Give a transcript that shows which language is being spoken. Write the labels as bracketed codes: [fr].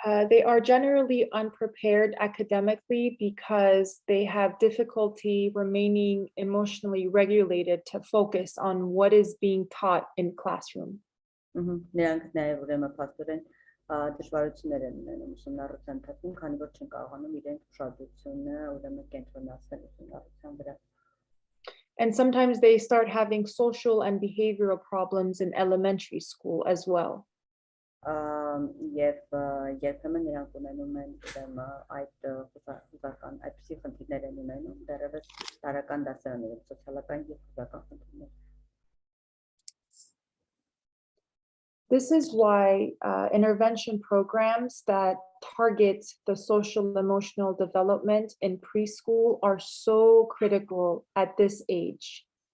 [en] They are generally unprepared academically because they have difficulty remaining emotionally regulated to focus on what is being taught in classroom. [hy] Նրանք նաև ուրեմն փաստորեն դժվարություններ են ունենում ուսումնառության ընթացքում, քանի որ չեն կարողանում իրենց ուշադրությունը ուրեմն կենտրոնացնել ուսումնառության վրա։ [en] And sometimes they start having social and behavioral problems in elementary school as well. [hy] Եվ երբեմն նրանք ունենում են ուրեմն այդ հուզական այդպիսի խնդիրներ են ունենում դեռևս տարական դասարաններում սոցիալական եւ հուզական խնդիրներ։ [en] This is why intervention programs that target the social emotional development in preschool are so critical at this age.